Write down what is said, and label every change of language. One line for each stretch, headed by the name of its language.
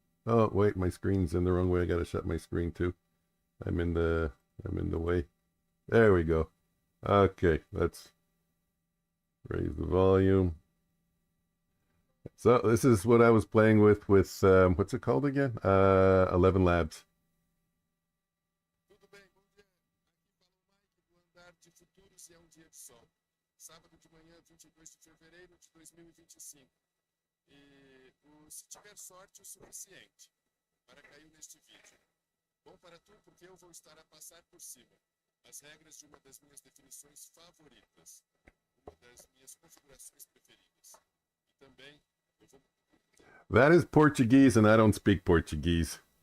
English: Oh, wait, my screen's in the wrong way. I gotta shut my screen too. I'm in the way. There we go. Okay, let's raise the volume. So this is what I was playing with what's it called again? 11 Labs.
Portuguese: Tudo bem, bom dia. Aqui fala o Mike do Andar de Futuros e é um dia de sol. Sábado de manhã, 22 de fevereiro de 2025. Se tiver sorte o suficiente para cair neste vídeo. Bom para tu, porque eu vou estar a passar por cima. As regras de uma das minhas definições favoritas. Uma das minhas configurações preferidas. E também eu vou...
English: That is Portuguese and I don't speak Portuguese.